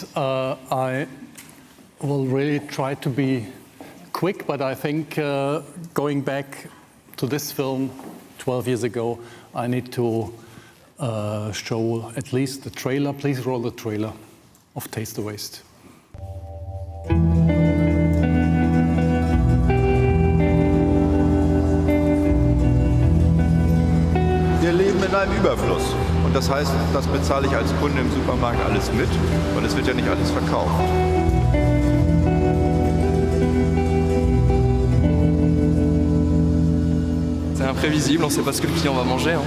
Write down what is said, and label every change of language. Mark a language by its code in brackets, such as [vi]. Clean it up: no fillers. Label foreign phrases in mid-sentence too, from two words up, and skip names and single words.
[en] I will really try to be quick, but I think going back to this film 12 years ago, I need to show at least the trailer. Please roll the trailer of Taste the Waste. [de] Wir leben in einem Überfluss. Und das heißt, das bezahle ich als Kunde im Supermarkt alles mit, weil es wird ja nicht alles verkauft. [fr] C'est imprévisible, on ne sait pas ce que le client va manger. Hein.